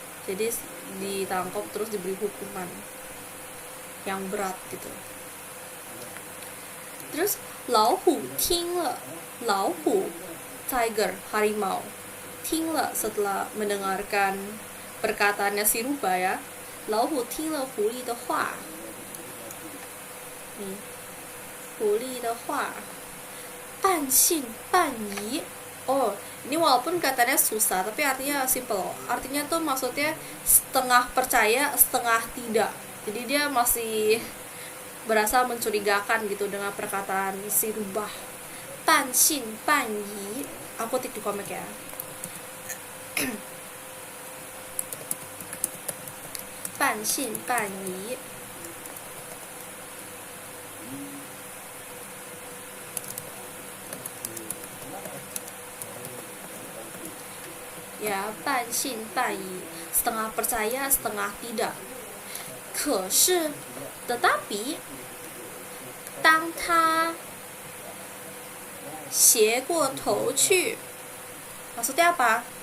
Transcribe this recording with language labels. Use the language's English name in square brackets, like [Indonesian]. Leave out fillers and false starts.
[Indonesian] Jadi ditangkap terus diberi hukuman yang berat gitu. Terus [Chinese] 老虎听了, [Indonesian] 老虎 [English] tiger, [Indonesian] harimau, [Chinese] 听了 [Indonesian] setelah mendengarkan perkataannya si rubah ya. [Chinese] 老虎听了狐狸的话. Nih, 狐狸的话, 半信半疑. [Indonesian] Oh, ini walaupun katanya susah tapi artinya simple. Artinya tuh maksudnya setengah percaya, setengah tidak. Jadi dia masih berasa mencurigakan gitu dengan perkataan si rubah. [Chinese] 半信半疑. [Indonesian] Aku tik di komik ya. [Chinese] 半信半疑. [Indonesian] Ya, [Chinese] 半信半疑, [Indonesian] setengah percaya, setengah tidak. [Chinese] 可是 [Indonesian] tetapi [Chinese] 当他斜过头去, [Indonesian] maksudnya apa?